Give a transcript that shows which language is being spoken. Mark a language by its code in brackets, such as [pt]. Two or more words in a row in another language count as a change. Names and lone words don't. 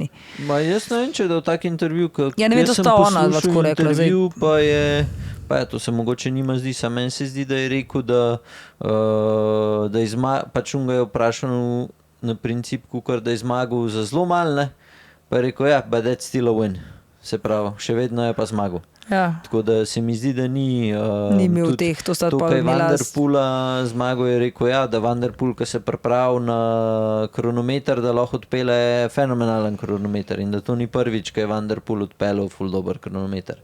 [sl] jaz ne vem, če je dal tak intervju, Ja, ne vem, to sta ona dva tako rekla, zdaj. intervju, pa je to se mogoče njima zdi, samo meni se zdi, da je rekel, da pač on ga je vprašal na princip, kukor, da je zmagal za zelo malo, ne, pa je rekel, [en] but that's still a win. [sl] Se pravi, še vedno je pa zmagal. Ja. Tako da se mi zdi, da ni Ni imel teh, to sta to, pol kaj imela Van der Poola zmagal, je rekel, da Van der Poel, ki se pripravi na kronometer, da lahko odpele fenomenalen kronometer in da to ni prvič, ko je Van der Poel odpeljal ful dober kronometer.